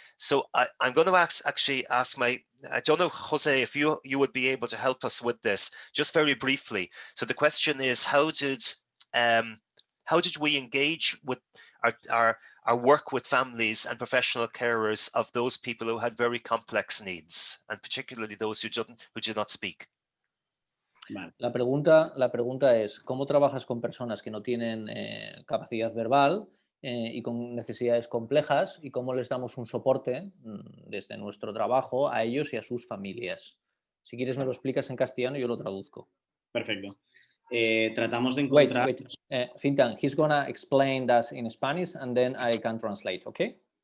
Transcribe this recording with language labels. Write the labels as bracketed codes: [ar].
[en] So I'm going to ask I don't know, Jose, if you would be able to help us with this, just very briefly. So the question is, how did we engage with our work with families and professional carers of those people who had very complex needs, and particularly those who did not speak? [es] La pregunta es, ¿cómo trabajas con personas que no tienen capacidad verbal y con necesidades complejas, y cómo les damos un soporte desde nuestro trabajo a ellos y a sus familias? Si quieres me lo explicas en castellano y yo lo traduzco. Perfecto. Tratamos de encontrar... [en] Wait. Fintan, he's gonna explain that in Spanish and then I can translate, okay?